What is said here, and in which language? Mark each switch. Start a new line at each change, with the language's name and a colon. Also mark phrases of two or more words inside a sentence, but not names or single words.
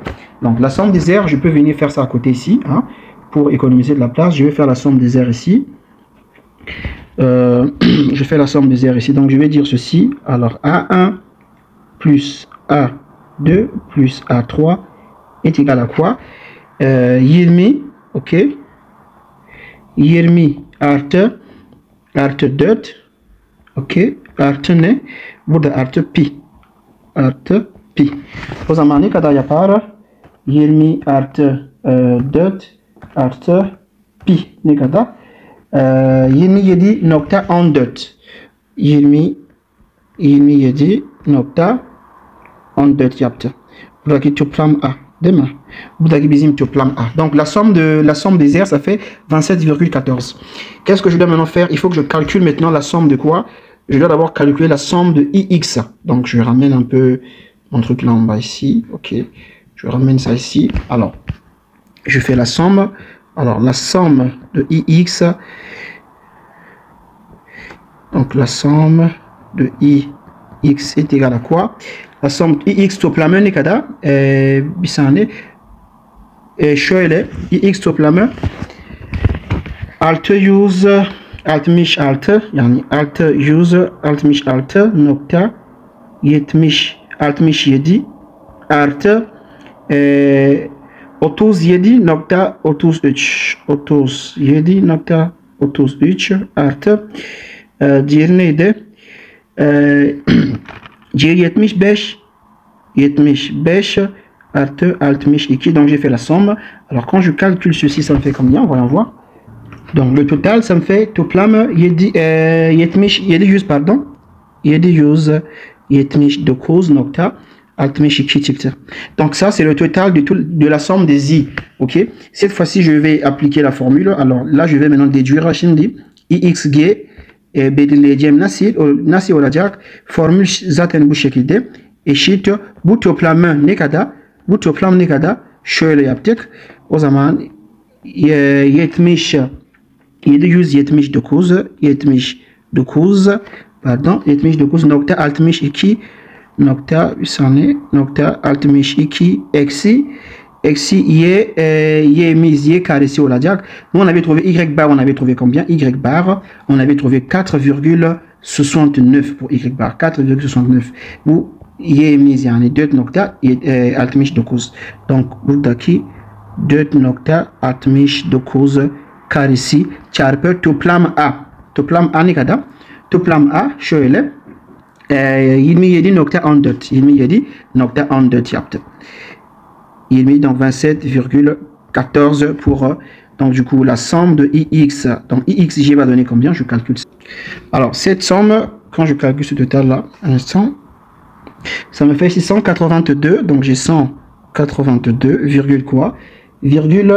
French: Donc la somme des R, je peux venir faire ça à côté ici, hein, pour économiser de la place. Je vais faire la somme des R ici. Je fais la somme des R ici. Donc je vais dire ceci. Alors A1 plus A2 plus A3 est égal à quoi? 20,
Turkish: ok. 20 artı 4, ok. Artı ne? Burada artı pi. Artı pi. O zaman ne kadar yapar? 20 artı 4 artı pi ne kadar? 27.14. 27.14 yaptı. Buradaki toplam A, değil mi? Buradaki bizim toplam A.
French: Donc la somme des R, ça fait 27,14. Qu'est-ce que je dois maintenant faire? Il faut que je calcule maintenant la somme de quoi? Je dois d'abord calculer la somme de IX. Donc je ramène un peu mon truc là en bas ici. Ok. Je ramène ça ici. Alors, je fais la somme. Alors, la somme de IX. Donc, la somme de IX est égale à quoi? La somme de IX
Turkish: toplamı ne kadar? Bir saniye. Şöyle. IX toplamı 666 yani 666.67 artı 37.33 artı diğeri neydi? Diğeri 75 artı 62.
French: Donc j'ai fait la somme. Alors quand je calcule ceci, ça me fait combien? Voyons voir. Donc le total, ça me fait toplam 700 pardon.
Turkish: 779.62 çıktı.
French: Donc ça c'est le total de la somme des i. Ok. Cette fois-ci je vais appliquer la formule. Alors là je vais maintenant déduire.
Turkish: Şimdi IXG belirleyeceğim nasıl olacak? Formül zaten bu şekilde. Eşit bu toplamı ne kadar? Bu toplam ne kadar? Şöyle yaptık. O zaman 79.62 nokta 62 eksi y carré olacak.
French: Nous on avait trouvé y bar, on avait trouvé combien? Y bar, on avait trouvé 4,69 pour y bar, 4,69.
Turkish: Bu y'miz yani 4,69. Donc buradaki 4,69 karesi çarpı toplam A. Toplam A ne kadar? Toplam A şöyle 27.14 yaptı.
French: 20 donc 27,14 pour donc du coup la somme de IX. Donc IXG va donner combien? Je calcule. Alors cette somme, quand je calcule ce total là, un instant, ça me fait 682. Donc j'ai 182, virgule quoi?